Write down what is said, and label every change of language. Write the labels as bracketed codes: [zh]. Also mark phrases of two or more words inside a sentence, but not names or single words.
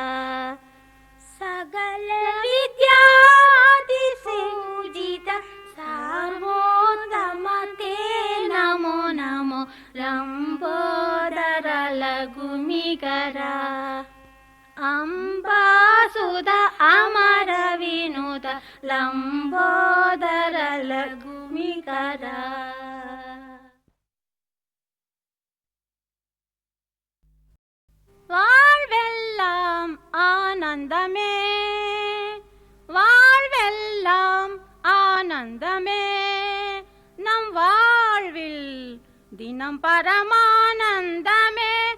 [kn] ಸಕಲ ವಿದ್ಯಾದಿ ಪೂಜಿತ ಸರ್ವೋತ್ತಮ ತೇ ನಮೋ ನಮೋ ಲಂಬೋದರ ಲಘುಮಿಗರ ಅಂಬಾಸುದ ಅಮರ ವಿನುದ ಲಂಬೋದರ ಲಘುಮಿಗರ [ta] வாழ்வெல்லாம் ஆனந்தமே வாழ்வெல்லாம் ஆனந்தமே நம் வாழ்வில் தினம் பரமானந்தமே